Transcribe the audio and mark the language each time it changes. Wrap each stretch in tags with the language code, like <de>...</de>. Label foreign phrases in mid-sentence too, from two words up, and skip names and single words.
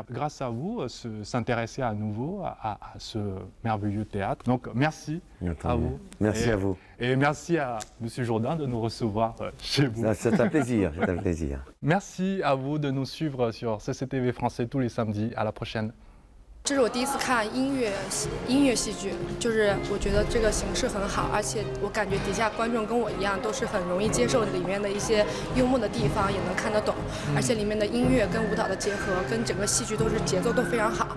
<fr>Grâce à vous, s'intéresser à nouveau à ce merveilleux théâtre. Donc merci à vous. Merci à vous. Et merci à M. Jourdain de nous recevoir chez vous. C'est un plaisir, c'est un plaisir. Merci à vous de nous suivre sur CCTV Français tous les samedis. À la prochaine.</fr> <zh>这是我第一次看音乐戏剧，就是我觉得这个形式很好，而且我感觉底下观众跟我一样都是很容易接受里面的一些幽默的地方，也能看得懂，而且里面的音乐跟舞蹈的结合，跟整个戏剧都是节奏都非常好。</zh>